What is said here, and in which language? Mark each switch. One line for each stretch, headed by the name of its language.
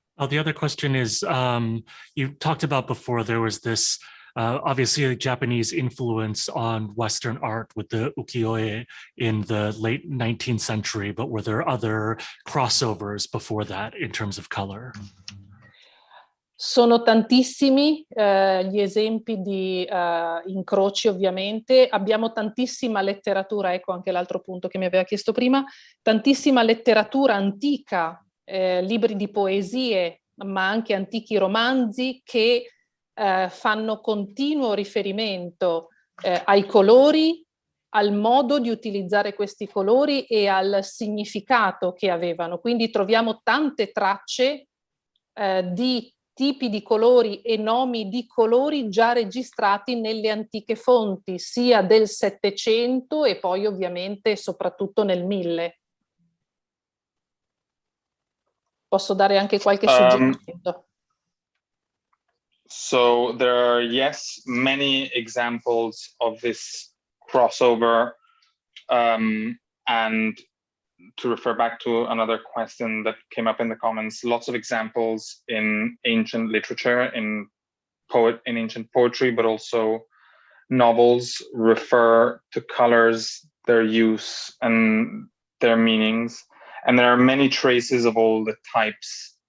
English: Oh, the other question is, you talked about before there was this obviously a Japanese influence on Western art with the ukiyo-e in the late 19th century, but were there other crossovers before that in terms of color?
Italian: Sono tantissimi gli esempi di incroci, ovviamente. Abbiamo tantissima letteratura, ecco anche l'altro punto che mi aveva chiesto prima, tantissima letteratura antica, libri di poesie, ma anche antichi romanzi che fanno continuo riferimento ai colori, al modo di utilizzare questi colori e al significato che avevano. Quindi troviamo tante tracce di tipi di colori e nomi di colori già registrati nelle antiche fonti, sia del Settecento e poi ovviamente soprattutto nel 1000. Posso dare anche qualche suggerimento.
English: So there are, yes, many examples of this crossover, and to refer back to another question that came up in the comments, lots of examples in ancient literature, in ancient poetry, but also novels refer to colors, their use and their meanings. And there are many traces of all the types